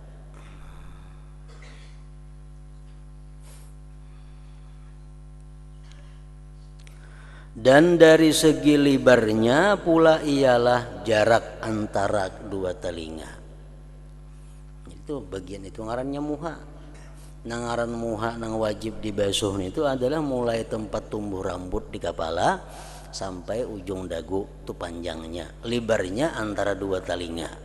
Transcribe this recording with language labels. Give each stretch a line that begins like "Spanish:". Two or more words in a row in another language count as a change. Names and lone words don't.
Indonesian: Dan dari segi lebarnya pula ialah jarak antara dua telinga.
Banjar: Itu bagian itu ngarannya muha. Nang ngaran muha nang wajib dibasuh itu adalah mulai tempat tumbuh rambut di kepala sampai ujung dagu,
Indonesian: itu panjangnya. Lebarnya antara dua telinga.